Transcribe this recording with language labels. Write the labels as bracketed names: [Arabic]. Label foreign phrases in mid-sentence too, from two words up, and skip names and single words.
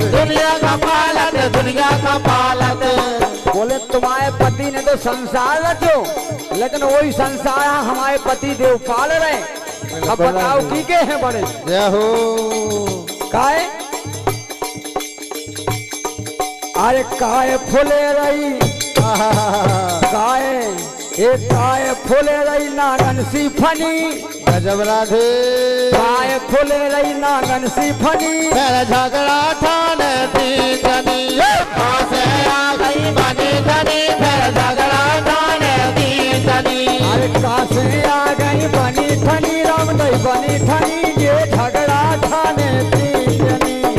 [Braj] दुनिया खपालत, दुनिया खपालत। [Hindi] बोले तुम्हारे पति ने तो संसार रचो, लेकिन वही संसार हमारे पति देव पाल रहे। अब बताओ की के हैं बड़े। जय हो [Braj] काहे अरे काय फुले रही, काय एक काय फुले रही नागन सी फनी, [Hindi] गजब राधे [Braj] काय फुले रही नागन सी फनी, मेरा झगड़ा ठाने तीन जनी। पास है आ गई बनी धनी, मेरा झगड़ा ठाने तीन जनी। अरे कासे आ गई बनी ठनी, राम दई बनी ठनी, ये झगड़ा ठाने तीन जनी।